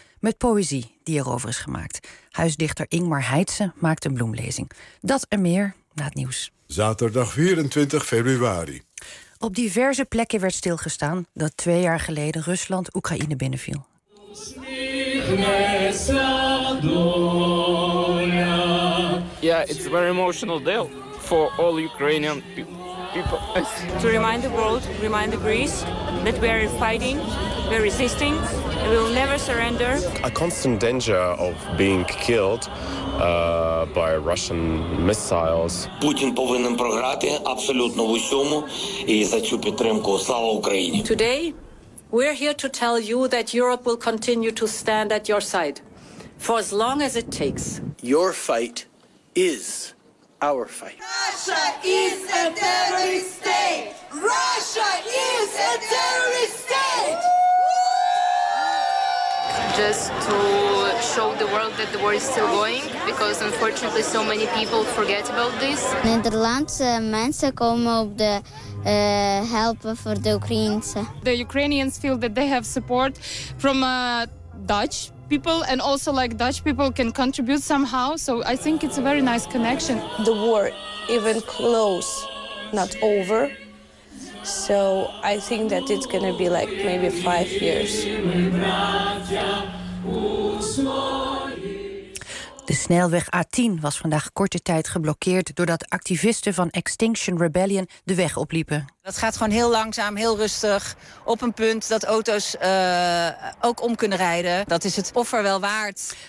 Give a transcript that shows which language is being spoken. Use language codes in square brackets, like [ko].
[nl] Met poëzie die erover is gemaakt. Huisdichter Ingmar Heitse maakt een bloemlezing. Dat en meer na het nieuws. Zaterdag 24 februari. Op diverse plekken werd stilgestaan dat 2 jaar geleden Rusland Oekraïne binnenviel. [en] Ja, it's a very emotional day for all Ukrainian people. To remind the world, remind the Greece that we are fighting, we are resisting, and we will never surrender. A constant danger of being killed by Russian missiles. [uk] Путін повинен програти абсолютно в усьому і за цю підтримку. Слава Україні! [en] Today, we are here to tell you that Europe will continue to stand at your side for as long as it takes. Your fight is our fight. Russia is a terrorist state! Russia is a terrorist state! Just to show the world that the war is still going, because unfortunately so many people forget about this. [nl] Nederlandse mensen komen op de helpen voor de Oekraïners. [en] The Ukrainians feel that they have support from Dutch people, and also like Dutch people can contribute somehow, so I think it's a very nice connection. The war even close, not over, so I think that it's gonna be like maybe 5 years. [nl] De snelweg A10 was vandaag korte tijd geblokkeerd doordat activisten van Extinction Rebellion de weg opliepen. Dat gaat gewoon heel langzaam, heel rustig, op een punt dat auto's ook om kunnen rijden. Dat is het offer wel waard.